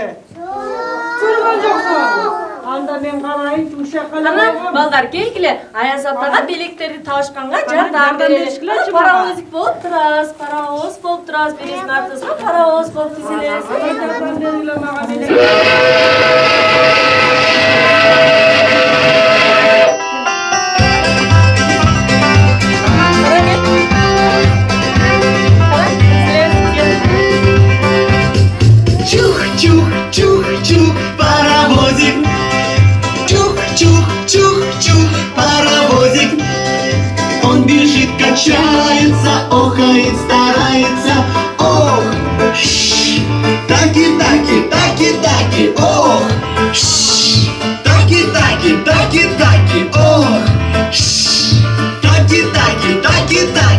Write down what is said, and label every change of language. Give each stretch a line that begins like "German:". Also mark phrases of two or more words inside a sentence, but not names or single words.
Kyrgyz: Көргөн жоксуңарбы? Анда мен карайынчы ушакка эле Ана койгом. балдар келгиле Аяз атага белектерди табышканга жардам жардам берели. беришкилечи Паровозик болуп турабыз, паровоз болуп турабыз, бересин артыбызга паровоз болуп тизилебиз. Жардам бергиле мага белек.
Russian: Чух-чух-чух-чух, паровозик. Чух-чух-чух-чух, паровозик. Он бежит, качается, охает, старается. Ох, шш, таки-таки, таки-таки, ох, шш, таки-таки, таки-таки, ох, шш, таки-таки, таки-таки.